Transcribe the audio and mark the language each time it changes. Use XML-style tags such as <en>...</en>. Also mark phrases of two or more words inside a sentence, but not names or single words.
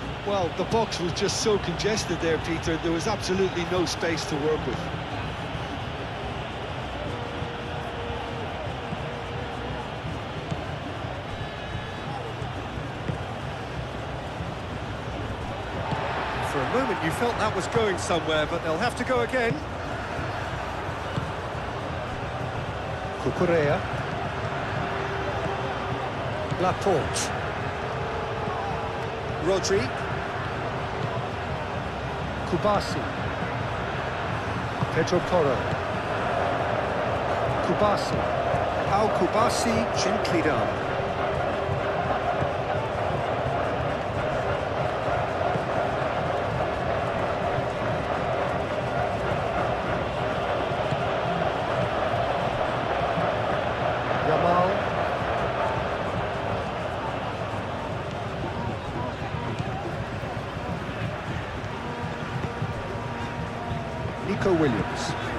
<en>Well, the box was just so congested there, Peter. There was absolutely no space to work with. For a moment you felt that was going somewhere, but they'll have to go again. Cucurella. Laporte. Rodri. Kubasi. Pedro Porro. Kubasi. How Kubasi gently done. Yamal. Nico Williams.</en>